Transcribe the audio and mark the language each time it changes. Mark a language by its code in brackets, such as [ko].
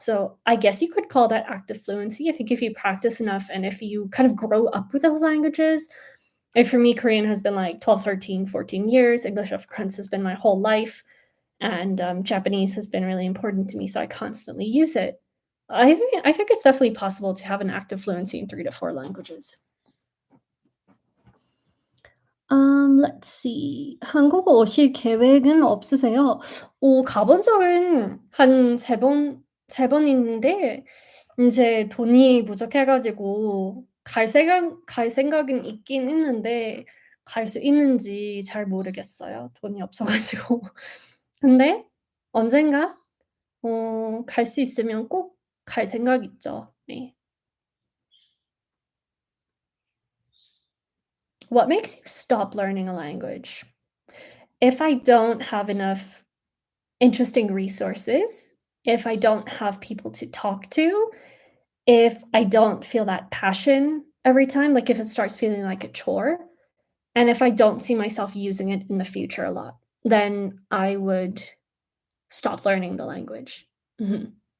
[en] So I guess you could call that active fluency. I think if you practice enough and if you kind of grow up with those languages, like for me, Korean has been like 12, 13, 14 years. English Afrikaans has been my whole life. And Japanese has been really important to me. So I constantly use it. I think it's definitely possible to have an active fluency in 3 to 4 languages. let's see. [ko] 한국어 오실 계획은 없으세요? 가본 적은 한 3번 있는데 인제 돈이 부족해 가지고 갈 생각은 있긴 있는데 갈 수 있는지 잘 모르겠어요, 돈이 없어 가지고. 근데 언젠가 갈 수 있으면 꼭 갈 생각 있죠. 네. [en] What makes you stop learning a language? If I don't have enough interesting resources, if I don't have people to talk to, if I don't feel that passion every time, like if it starts feeling like a chore, and if I don't see myself using it in the future a lot, then I would stop learning the language. Mhm.